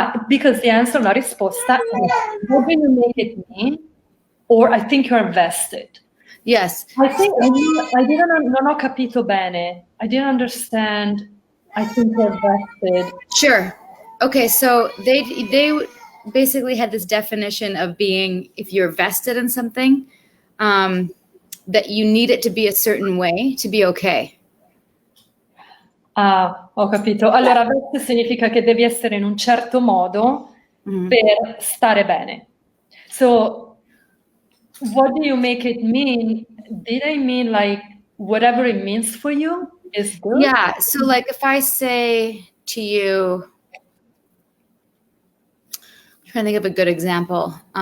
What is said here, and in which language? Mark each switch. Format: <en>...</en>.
<en>Because the answer,</en> <it>la risposta è</it> <en>what do you make it mean? Or I think you're invested. Yes.</en> <it>Non ho capito bene.</it> <en>I didn't understand. I think you're invested. Sure. Okay, so they basically had this definition of being, if you're vested in something, that you need it to be a certain way to be okay.</en> <it>Ho capito. Allora, vested significa che devi essere in un certo modo per stare bene.</it> <en>So, what do you make it mean? Did I mean like whatever it means for you is good? Yeah, so like if I say to you, I'm trying to think of a good example.</en>